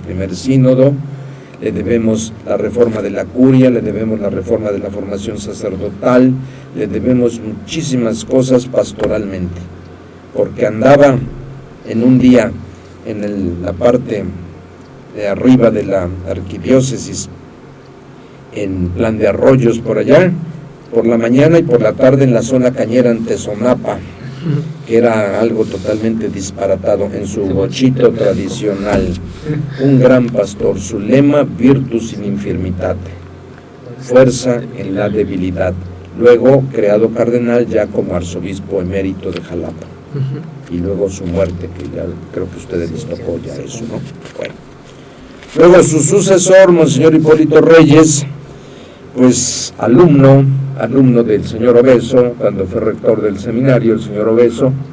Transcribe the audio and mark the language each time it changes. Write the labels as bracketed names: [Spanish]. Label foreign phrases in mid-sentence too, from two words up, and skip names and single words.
[Spanish] primer sínodo, le debemos la reforma de la curia, le debemos la reforma de la formación sacerdotal, le debemos muchísimas cosas pastoralmente, porque andaba en un día en la parte de arriba de la arquidiócesis, en Plan de Arroyos por allá, por la mañana y por la tarde en la zona cañera en Tezonapa, que era algo totalmente disparatado en su bochito tradicional. Un gran pastor, su lema, [Latin] virtus in infirmitate, [Spanish] fuerza en la debilidad. Luego creado cardenal ya como arzobispo emérito de Jalapa. Y luego su muerte, que ya creo que a ustedes les tocó ya eso, ¿no? Bueno. Luego su sucesor, Monseñor Hipólito Reyes, pues alumno del señor Obeso, cuando fue rector del seminario, el señor Obeso,